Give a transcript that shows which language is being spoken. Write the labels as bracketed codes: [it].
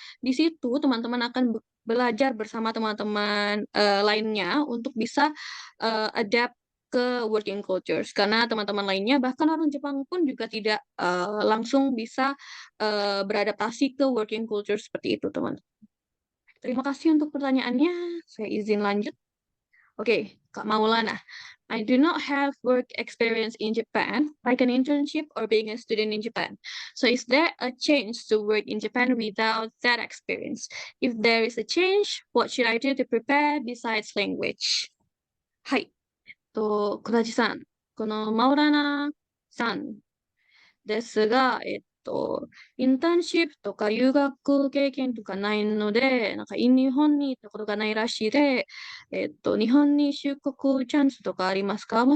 [id] Di situ teman-teman akan belajar bersama teman-teman lainnya untuk bisa adapt ke working cultures. Karena teman-teman lainnya bahkan orang Jepang pun juga tidak langsung bisa beradaptasi ke working culture seperti itu, teman. Terima kasih untuk pertanyaannya. Saya izin lanjut. Oke, Kak Maulana. [en] I do not have work experience in Japan, like an internship or being a student in Japan. So is there a change to work in Japan without that experience? If there is a change, what should I do to prepare besides language? [ja] はい。小田地さん、このマウラナさんですが、インターンシップとか留学経験とかないので、なんか日本に行ったことがないらしいで、日本に出国チャンスとかありますか？